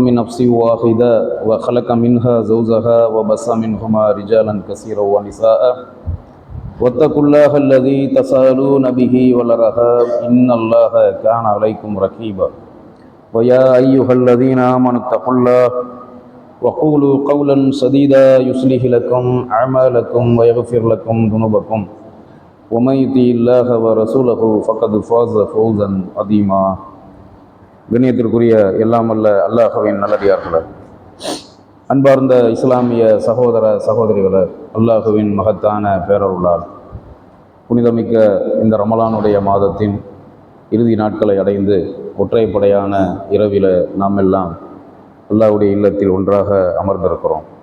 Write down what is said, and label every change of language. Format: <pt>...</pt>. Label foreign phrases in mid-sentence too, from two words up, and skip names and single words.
<ar>من نفس واحدة وخلق منها زوجها وبث منهما رجالا كثيرا ونساء واتقوا الله الذي تساءلون به والأرحام إن الله كان عليكم رقيبا ويا أيها الذين آمنوا اتقوا الله وقولوا قولا سديدا يصلح لكم أعمالكم ويغفر لكم ذنوبكم ومن يطع الله ورسوله فقد فاز فوزا عظيما.</ar> <ta>கண்ணியத்திற்குரிய எல்லாம் அல்ல அல்லாஹ்வின் நல்லடியார்களே, அன்பார்ந்த இஸ்லாமிய சகோதர சகோதரிகளே, அல்லாஹுவின் மகத்தான பேரருளால் புனிதமிக்க இந்த ரமலானுடைய மாதத்தின் இறுதி நாட்களை அடைந்து ஒற்றைப்படையான இரவில் நாம் எல்லாம் அல்லாஹ்வுடைய இல்லத்தில் ஒன்றாக அமர்ந்திருக்கிறோம்.</ta>